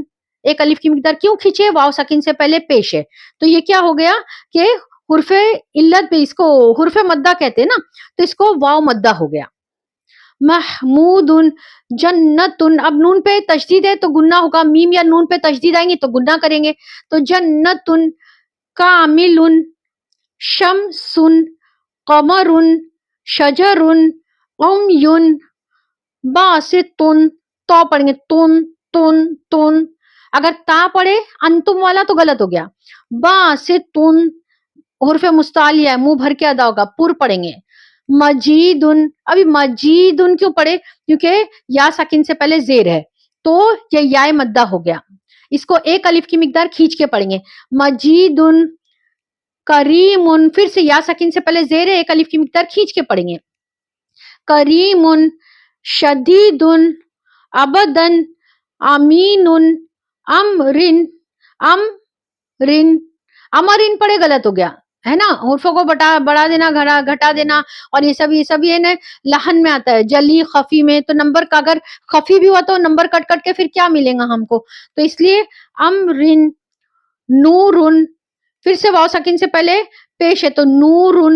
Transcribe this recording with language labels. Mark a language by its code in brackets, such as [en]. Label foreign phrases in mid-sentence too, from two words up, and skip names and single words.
[hi] एक अलिफ की मिकदार क्यों खींचे, वाव साकिन से पहले पेश है, तो ये क्या हो गया कि हुर्फे इल्लत पे, इसको हुर्फे मद्दा कहते हैं ना, तो इसको वाव मद्दा हो गया। [ar] محمودٌ جنةٌ, [hi] अब नून पे तशदीद है तो गुन्ना होगा, मीम या नून पे तशदीद आएंगे तो गुन्ना करेंगे, तो जन्नतुन कामिलुन शमसुन कमरुन शजरुन उमयुन बासितुन, तो पढ़ेंगे तुन तुन तुन। अगर ता पढ़े अंतुम वाला तो गलत हो गया, बासितुन हुर्फे मुस्तालिया है, मुंह भर के अदा होगा, पुर पढ़ेंगे। मजीदुन, अभी मजीदुन क्यों पढ़े, क्योंकि या साकिन से पहले जेर है, तो ये याय मद्दा हो गया, इसको एक अलिफ की मिकदार खींच के पढ़ेंगे, [ar] مجيدٌ كريمٌ, [hi] फिर से या साकिन से पहले जेर है, एक अलिफ की मिकदार खींच के पढ़ेंगे, [ar] كريمٌ شديدٌ أبدًا أمينٌ أمرٍ أمرٍ. [hi] अमरिन पढ़े गलत हो गया है ना, हुर्फों को बढ़ा देना, घटा देना, और ये सब ये ना लहन में आता है, जली खफी में, तो नंबर का अगर खफी भी हुआ तो नंबर कट कट के फिर क्या मिलेगा हमको, तो इसलिए [ar] أمرٍ نورٌ, [hi] फिर से वाव साकिन से पहले पेश है तो नूरुन।